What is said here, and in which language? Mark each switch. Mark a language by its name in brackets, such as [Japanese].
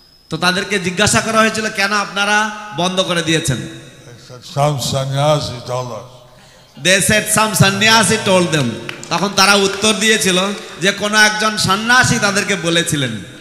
[Bangla] তো তাদেরকে জিজ্ঞাসা করা হয়েছিল কেন আপনারা বন্ধ করে দিয়েছেন? [English] They said, some sannyasi told us. They said some sannyasi told them. [Bangla] তখন তারা উত্তর দিয়েছিল যে কোনো একজন সন্ন্যাসী তাদেরকে বলেছিলেন।